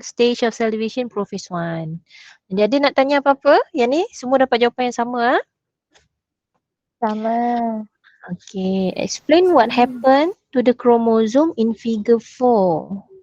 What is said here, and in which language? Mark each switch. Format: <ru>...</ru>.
<en>Stage of cell division, prophase 1.</en> <ms>Jadi nak tanya apa-apa? Yang ni semua dapat jawapan yang sama ah? Sama.</ms> <en>Okay, explain what happened to the chromosome in figure 4.</en>